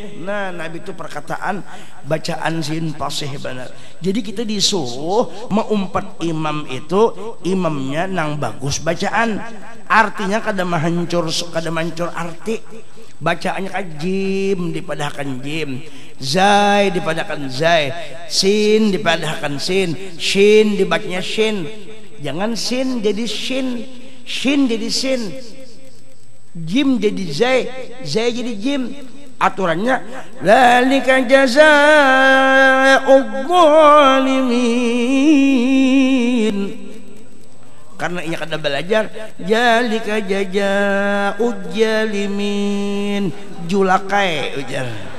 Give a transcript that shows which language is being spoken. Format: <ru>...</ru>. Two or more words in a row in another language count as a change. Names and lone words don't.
<bjn>Nah, Nabi itu perkataan bacaan sin fasih benar. Jadi kita disuruh mengumpat imam itu imamnya nang bagus bacaan. Artinya kada mahancur arti. Bacaannya kan jim dipadahkan jim, zai dipadahkan zai, sin dipadahkan sin, shin dibacanya shin. Jangan sin jadi shin, shin jadi sin, jim jadi zai, zai jadi jim.</bjn> <ar>Aturannya ذلك جزاء الظالمين.</ar> <bjn>Karena ia kada belajar</bjn> <ar>ذلك جزاء الظالمين,</ar> <bjn>julakai ujar.</bjn>